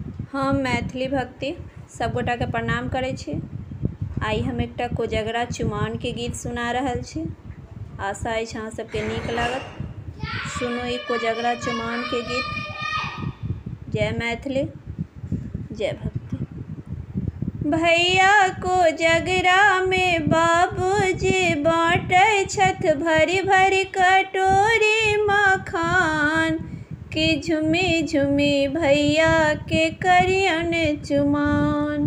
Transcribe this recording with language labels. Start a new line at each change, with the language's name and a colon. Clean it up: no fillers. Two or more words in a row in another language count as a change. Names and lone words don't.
Maithili: हम मैथिली भक्ति सब गोटा के प्रणाम करै छी। आइ हम एकटा कोजगरा चुमाओन के गीत सुना रहल छी। आशा अछि अहाँ सबके नीक लागत। सुनो ई कोजगरा चुमाओन के गीत। जय मैथिली, जय भक्ति। भैया कोजगरा में बाबूजी बाँटै छथ भरी भरी कटोरी मखान कि झुमी झुमी भैया के करियन चुमाओन।